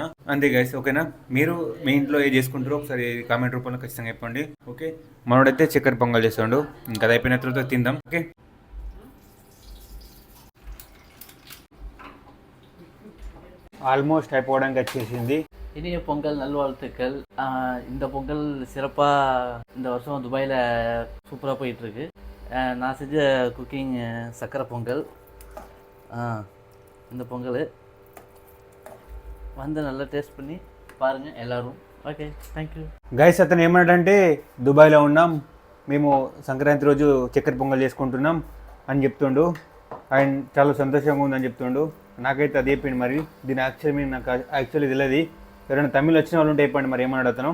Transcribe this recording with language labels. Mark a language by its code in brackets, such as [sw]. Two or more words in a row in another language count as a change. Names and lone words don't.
[te] అంతే గైస్. ఓకేనా, మీరు మీ ఇంట్లో ఏది చేసుకుంటారో ఒకసారి కామెంట్ రూపంలో ఖచ్చితంగా చెప్పండి. ఓకే, మనోడైతే చక్కెర పొంగల్ చేస్తాడు. ఇంకా అది అయిపోయిన తర్వాత తిందాం. ఓకే, ஆல்மோஸ்ட் అయిపోవడానికి వచ్చేసింది. [ta] இனிய பொங்கல் நல்வாழ்த்துக்கள். இந்த பொங்கல் சிறப்பாக இந்த வருஷம் துபாயில் சூப்பராக போயிட்டுருக்கு. நான் செஞ்ச குக்கிங் சக்கரை பொங்கல். இந்த பொங்கல் வந்து நல்லா టేస్ట్ பண்ணி பாருங்கள் எல்லோரும். [te] ఓకే, [en] thank you [te] గైస్. అతను ఏమన్నాడంటే దుబాయ్లో ఉన్నాం మేము, సంక్రాంతి రోజు చక్కెర పొంగల్ చేసుకుంటున్నాం అని చెప్తుండు. అండ్ చాలా సంతోషంగా ఉందని చెప్తుండు. నాకైతే అది చెప్పిండు. మరి దీని నాకు యాక్చువల్లీ తెలియదు. ఎవరైనా తమిళ్ వచ్చిన వాళ్ళు ఉంటే చెప్పండి మరి ఏమన్నాడు అతను.